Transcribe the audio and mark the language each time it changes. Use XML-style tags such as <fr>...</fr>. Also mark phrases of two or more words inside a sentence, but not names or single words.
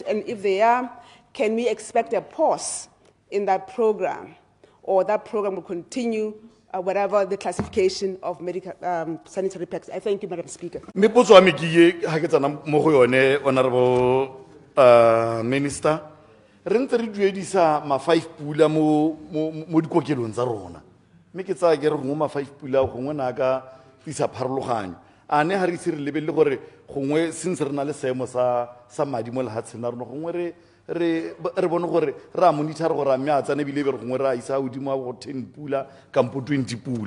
<en>And if they are, can we expect a pause in that program, or that program will continue whatever the classification of medical sanitary pads? I thank you, Madam Speaker. Honorable Minister,</en> <tn>re ntse re duedisa ma 5 pula mo dikokelong tsa rona. Me ke tsa ke re go ma 5 pula gongwe na ka isa pharologanyo. A ne ha re se re lebelle gore gongwe since re na le seemo sa madi mo lehatsheng la rona gongwe re bone gore ra monitor gore a mme a tsane bile be re gongwe ra isa godimo go 10 pula kampo 20 pula.</tn>